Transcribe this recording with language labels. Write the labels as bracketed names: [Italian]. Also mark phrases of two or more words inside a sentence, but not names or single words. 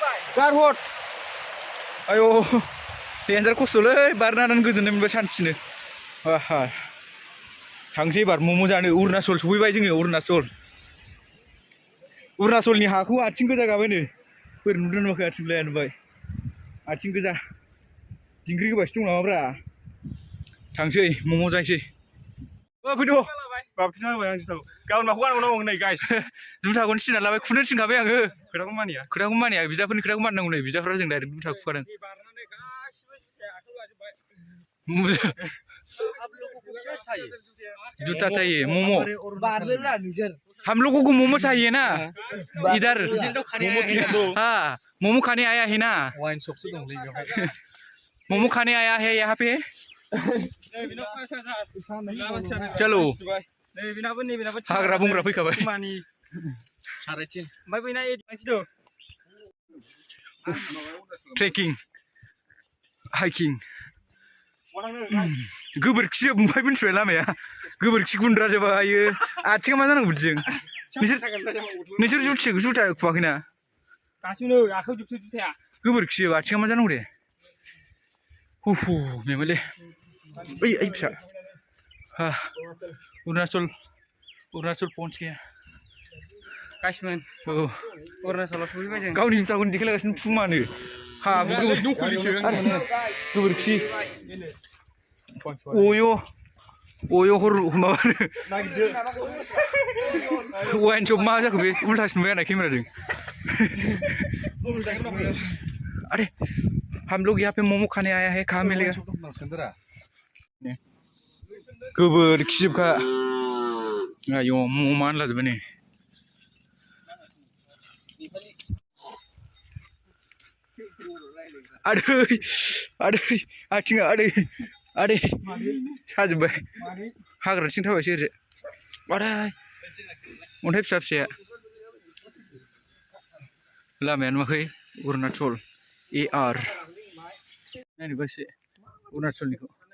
[Bodo] गारहर आयौ देन्जार खस्थ'लै बारनानै गोजोननाय मोनबाय सान्थिनो आहा थांसै एबार मम' जानो अरुणाचल सफैबाय जोङो अरुणाचलनि हाखौ आथिं गोजा गाबायनो बोरै नुदों नुवाखै आथिंलाया नुबाय आथिं गोजा दिंग्रि गोबासो दं नामाब्रा थांसै मम' जायसै फैद' बाबथिना होबाय आं जुथाखौ गाबोन माखौ गानबावनांगौ नै गाइस जुथाखौनो सिना लाबाय खुनो थिनखाबाय आङो खोथाखौ मानिया बिदाफोरनि खोथाखौ मानिनांगौ नै बिदाफोरा जों डाइरेक्ट जुथा खुखादों बारनानै गासिबो जुथाया आखायाव लाजोबबाय [Hindi] जूता चाहिए मोमो हम लोगों को मोमो चाहिए ना इधर हाँ मोमो खाने आया है ना [English] wine shop [Bodo] से दंलै [Hindi] मोमो खाने आया है यहाँ पे चलो [Bodo] हाग्रा बंग्रा फैखाबाय ट्रेकिं हाइकिं गोबोरखि ओमफ्राय मिन्थिबाय लामाया गोबोरखि गुन्द्रा जोबायो आथिङा मा जानांगौ बिदिजों नोंसोर जुथा खुवाखैना गासिबो आखायाव जोबसै जुथाया गोबोरखि आथिङा मा जानांगौ दे मेमोले ओइ फिसा अरुणाचल [Hindi] पहुंच गया [Bodo] गाइसमोन अरुणाचलाव सफैबाय जों गावनि जुथाखौनो देखायलागासिनो फुमानो गोबोरखि अय हर माबानो [English] wine shop [Bodo] मा जाखो बे उल्टासो नुबाय आंना केमेराजों [Hindi] अरे हम लोग यहाँ पे मोमो खाने आया है कहाँ मिलेगा [Bodo] गोबोरखिजोबखा आयौ मोमो मा होनलाजोबबाय नै आदै आथिङा आदै साजोब्बाय हाग्राथिं थाबायसो ओरै आदै अन्थाइ फिसा फिसाया लामाया नुवाखै अरुणाचल AR नायनोबा एसे अरुणाचलनिखौ